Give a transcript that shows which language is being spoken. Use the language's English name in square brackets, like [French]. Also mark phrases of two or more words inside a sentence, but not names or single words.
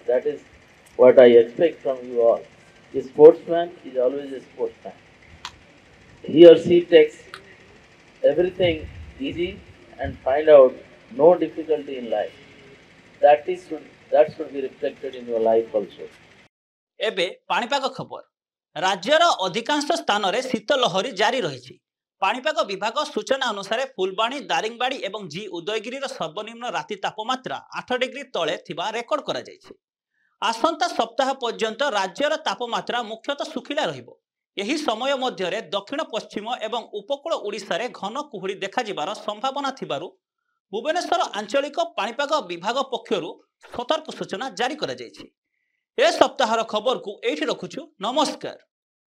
[English] That is what I expect from you all. A sportsman is always a sportsman. He or she takes everything easy and find out no difficulty in life. That should be reflected in your life also. [Odia] ଏବେ ପାଣିପାଗ ଖବର ରାଜ୍ୟର ଅଧିକାଂଶ ସ୍ଥାନ ମେଁ ଶୀତ ଲହରୀ ଜାରି ରହି। ପାଣିପାଗ ବିଭାଗ ସୂଚନା ଅନୁସାର ଫୁଲବାଣୀ ଦାରିଙ୍ଗବାଡ଼ି ଏବଂ ଜି ଉଦୟଗିରି ସର୍ବନିମ୍ନ ରାତି ତାପମାତ୍ରା 8 ଡିଗ୍ରୀ ତଳେ ଥିବା ରେକର୍ଡ କରା ଯାଇଛି। ଆସନ୍ତା ସପ୍ତାହ ପର୍ଯ୍ୟନ୍ତ ରାଜ୍ୟର ତାପମାତ୍ରା ମୁଖ୍ୟତଃ ଶୁଖିଲା ରହିବ। ଏହି ସମୟ ମଧ୍ୟ ଦକ୍ଷିଣ ପଶ୍ଚିମ ଏବଂ ଉପକୂଳ ଓଡ଼ିଶା ରେ ଘନ କୁହୁଡ଼ି ଦେଖା ଯିବାର ସମ୍ଭାବନା ଥିବାରୁ ଭୁବନେଶ୍ୱର ଆଞ୍ଚଳିକ ପାଣିପାଗ ବିଭାଗ ପକ୍ଷରୁ ସତର୍କ ସୂଚନା ଜାରି କରା ଯାଇଛି। ଏ ସପ୍ତାହର ଖବର କୁ ଏଠି ରଖୁଛୁ। नमस्कार।